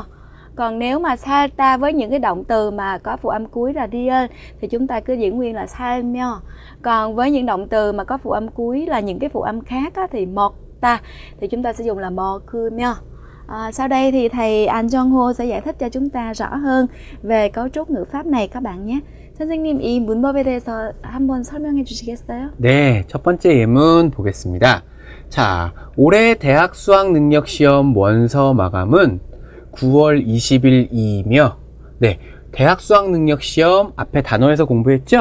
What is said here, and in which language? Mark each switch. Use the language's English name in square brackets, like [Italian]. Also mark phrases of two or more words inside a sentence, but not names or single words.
[Vietnamese] Còn nếu mà 살다 với những cái động từ mà có phụ âm cuối là riêng thì chúng ta cứ giữ nguyên là 살며. Còn với những động từ mà có phụ âm cuối là những cái phụ âm khác á, thì 먹다 thì chúng ta sẽ dùng là 먹으며. Sau đây thì thầy An Jong-ho sẽ giải thích cho chúng ta rõ hơn về cấu trúc ngữ pháp này các bạn nhé. [Korean] 선생님, 이 문법에 대해서 한번 설명해 주시겠어요? 네, 첫 번째 예문 보겠습니다. 자, 올해 대학 수학 능력 시험 원서 마감은 9월 20일이며, 네, 대학 수학 능력 시험 앞에 단어에서 공부했죠?